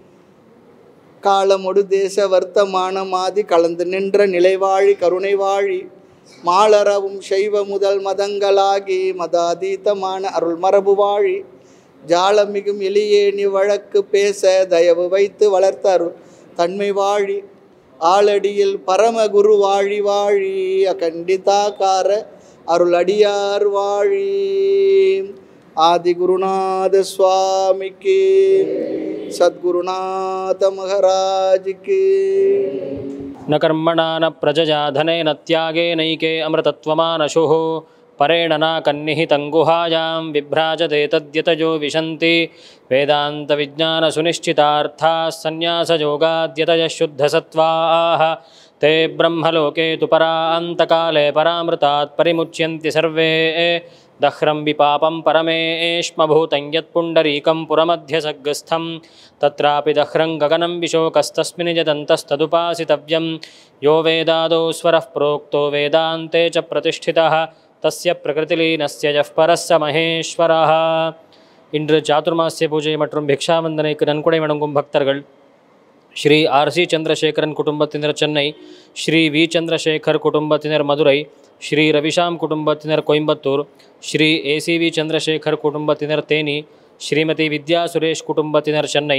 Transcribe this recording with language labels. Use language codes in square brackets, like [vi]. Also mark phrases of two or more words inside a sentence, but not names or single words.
[ta] காலமொடு தேச வர்த்தமான மாதி கலந்து நின்ற நிலைவாழி கருணை வாழி, மாலரவும் செய்வ முதல் மதங்களாகி மதாதீதமான அருள் மரபு வாழி, ஜாலமிகும் எளியேனி வழக்கு பேச தயவு வைத்து வளர்த்த அருள் தன்மை வாழி, ஆளடியில் பரமகுரு வாழி வாழி, அகண்டிதாகார அருள் அடியார் வாழி. ஆதி குருநாத சுவாமிக்கு, சத்குருநாத மகாராஜுக்கு. [sa] न कर्मणा न प्रजया धनेन त्यागेनैके अमृतत्वमानशुः, परेण न कन्निहितं गुहायां विभ्राजते तद्यतयो विशन्ति, वेदान्तविज्ञानसुनिश्चितार्थाः सन्न्यासयोगाद्यतयः शुद्धसत्त्वाः, ते ब्रह्मलोके तु परान्तकाले परामृतात् परिमुच्यन्ति सर्वे, दह्रं विपापं परमेष्मभूतं यत्पुण्डरीकं पुरमध्यसग्रस्थं, तत्रापि दह्रं गगनं विशोकस्तस्मिन् यदन्तस्तदुपासितव्यं, यो वेदादौ स्वरः प्रोक्तो वेदान्ते च प्रतिष्ठितः, तस्य प्रकृतिलीनस्य यः परः स महेश्वरः. [ta] இன்று சாதுர்மாசிய பூஜை மற்றும் பிக்ஷாவந்தனைக்கு நன்கொடை வழங்கும் பக்தர்கள் ஸ்ரீ ஆர்சி சந்திரசேகரன் குடும்பத்தினர் சென்னை, ஸ்ரீ வி சந்திரசேகர் குடும்பத்தினர் மதுரை, ஸ்ரீ ரவிஷாம் குடும்பத்தினர் கோயம்புத்தூர், ஸ்ரீ ஏசிவி சந்திரசேகர் குடும்பத்தினர் தேனி, ஸ்ரீமதி வித்யா சுரேஷ் குடும்பத்தினர் சென்னை,